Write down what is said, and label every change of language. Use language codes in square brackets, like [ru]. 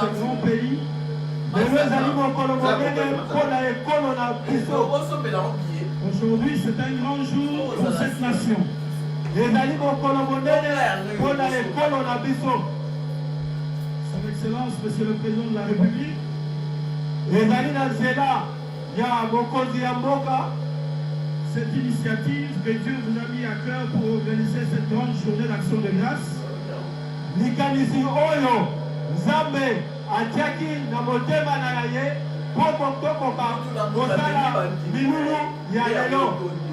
[fr] ce grand pays. [ln] Lelo ezali mokolo monene mpona ekolo na biso. [fr] Aujourd'hui, c'est un grand jour pour cette nation. [ln] ezali mokolo monene mpona ekolo na biso. [fr] Son Excellence, Monsieur le Président de la République, [ln] ezali na nzela ya mokonzi ya mboka. [fr] cette initiative que Dieu vous a mis à cœur pour organiser cette grande journée d'action de grâce, [ln] likanisi oyo nzambe atiaki na motema na ye mpo tokoka kosala milulu ya lelo.